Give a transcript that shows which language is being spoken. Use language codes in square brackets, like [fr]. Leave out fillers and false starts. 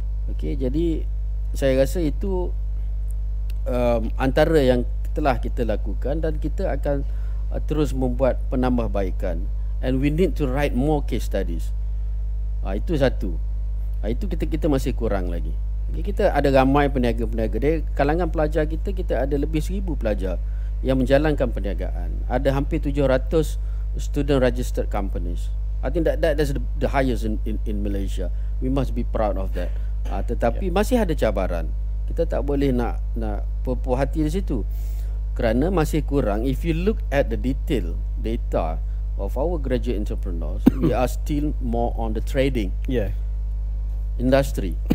[ms] Okey, jadi saya rasa itu antara yang telah kita lakukan, dan kita akan terus membuat penambahbaikan. [en] And we need to write more case studies. [ms] Itu satu. Itu kita masih kurang lagi. Kita ada ramai peniaga-peniaga. Dari kalangan pelajar kita ada lebih 1000 pelajar yang menjalankan perniagaan. Ada hampir 700 [en] student registered companies. I think that's the highest in Malaysia. We must be proud of that. [ms] Tetapi masih ada cabaran. Kita tak boleh nak puas hati di situ, kerana masih kurang. [en] If you look at the detail data of our graduate entrepreneurs, we are still more on the trading industry.